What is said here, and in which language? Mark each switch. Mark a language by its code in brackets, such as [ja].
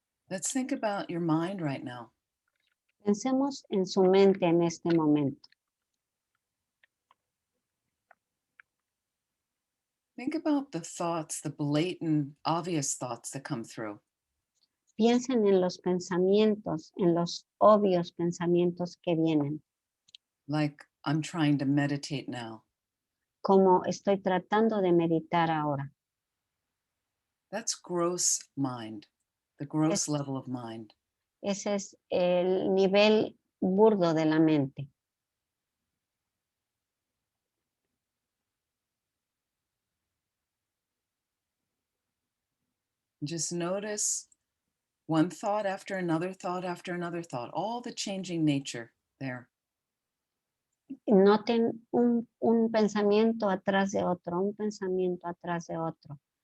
[en] Let's think about your mind right now. [es] Pensemos en su mente en este momento. [en] Think about the thoughts, the blatant, obvious thoughts that come through. [es] Piensen en los pensamientos, en los obvios pensamientos que vienen. [en] Like, I'm trying to meditate now. [es] como estoy tratando de meditar ahora. [en] That's gross mind, the gross level of mind. [es] Ese es el nivel burdo de la mente. [en] Just notice one thought after another thought after another thought, all the changing nature there. [es] Noten un pensamiento atrás de otro, un pensamiento atrás de otro.